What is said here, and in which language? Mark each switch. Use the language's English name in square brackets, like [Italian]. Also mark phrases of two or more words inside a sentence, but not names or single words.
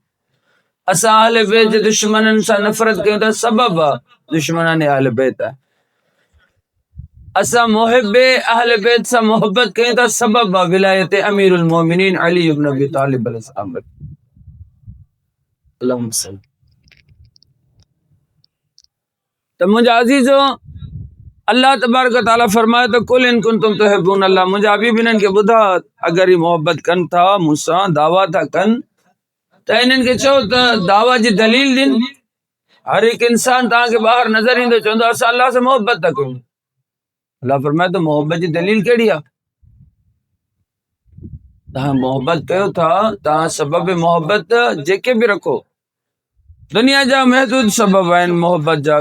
[Sindhi] असां अहले बैत जे दुश्मननि सां नफ़रत कयूं था, सबब आहे दुश्मनाने अहले बैत आहे। असां मुहिब्बे अहले बैत सां मोहब्बत कयूं था, सबब आहे विलायत अमीरुल मोमिनीन अली इब्न अबी तालिब अलैहिस्सलाम। तो मुंहिंजा अज़ीज़ो, [Arabic] الله تبارك وتعالى [Sindhi] फरमाए तो [Arabic] قل إن كنتم تحبون الله, [Sindhi] मुंहिंजा हबीब इन्हनि खे ॿुधा अगर ही मोहब्बत कनि था मूंसां, दावा था कनि त इन्हनि खे चओ त दावा जी दलील ॾिन। हर हिकु इंसान तव्हांखे ॿाहिरि नज़र ईंदो चवंदो असां अल्लाह सां मोहब्बत था कयूं। अल्लाह फरमाए तो मोहब्बत जी दलील कहिड़ी आहे? तव्हां मोहब्बत कयो था, तव्हां सबब मोहब्बत जेके बि रखो, दुनिया जा महदूद सबब आहिनि मोहब्बत जा।